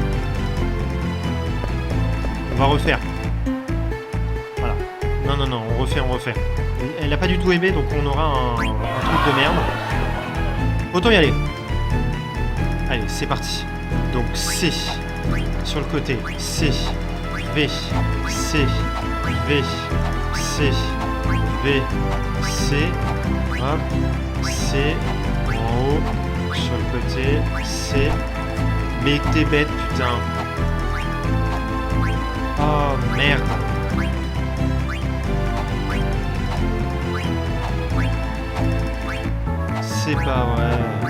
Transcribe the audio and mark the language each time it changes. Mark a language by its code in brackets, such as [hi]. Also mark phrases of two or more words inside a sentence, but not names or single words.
[fr] On va refaire. Voilà. Non, on refait. Elle a pas du tout aimé, donc on aura un truc de merde. Autant y aller. Allez, c'est parti. Donc C. Sur le côté. C. V. C. V. C. V. C. Hop. C. En haut. Sur le côté. C. Mais t'es bête, putain. Oh merde. C'est pas vrai.